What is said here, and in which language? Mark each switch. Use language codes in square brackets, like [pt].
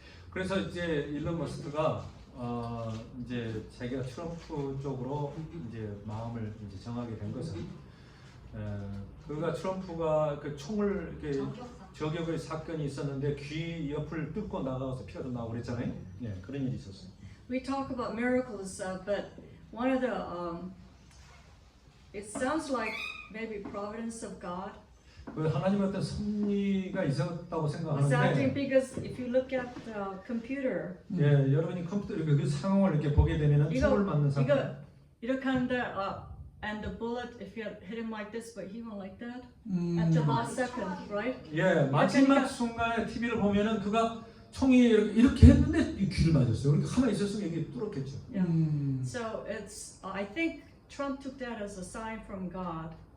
[ko] 그래서 이제 일론 머스크가 이제 자기가 트럼프 쪽으로 이제 마음을 이제 정하게 된 것은 그가 트럼프가 그 총을 이렇게 저격의 사건이 있었는데 귀 옆을 뚫고 나가서 피가 좀 나오고 그랬잖아요. 예, 그런 일이 있었어요. [en] We talk about miracles, but one of the it sounds like maybe providence of God [ko] 그 하나님의 어떤 섭리가 있었다고 [en] was acting [ko] 생각하는데, [en] because if you look at the computer, [ko] 예, 여러분이 컴퓨터 이렇게 그 상황을 이렇게 보게 되면은 총을 맞는 사건. 이렇게 하는데 [en] and the bullet, if you had hit him like this, but he went like that 음. at the last second, right? [ko] 예, 마지막 순간에 TV를 보면은 그가 총이 이렇게 했는데 이 귀를 맞았어요. 그러니까 가만히 있었으면 이게 뚫었겠죠. [en] Yeah. 음. So it's I think Trump took that as a sign from God.